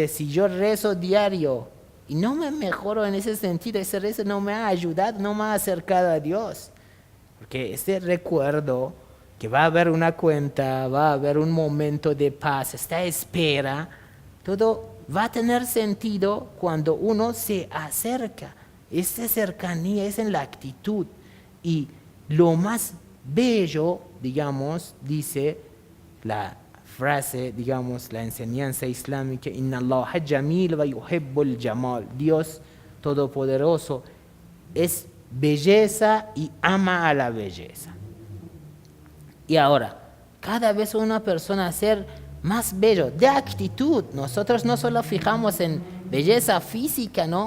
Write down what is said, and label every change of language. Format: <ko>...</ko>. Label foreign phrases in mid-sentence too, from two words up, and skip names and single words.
<es>Si yo rezo diario y no me mejoro en ese sentido, ese rezo no me ha ayudado, no me ha acercado a Dios, porque este recuerdo que va a haber una cuenta, va a haber un momento de paz, esta espera, todo va a tener sentido cuando uno se acerca. Esta cercanía es en la actitud. Y lo más bello, digamos, dice la frase, digamos, la enseñanza islámica,</es> <ar>إن الله جميل ويحب الجمال.</ar> <es>Dios Todopoderoso es belleza y ama a la belleza. Y ahora, cada vez una persona ser más bello, de actitud. Nosotros no solo fijamos en belleza física, ¿no?</es>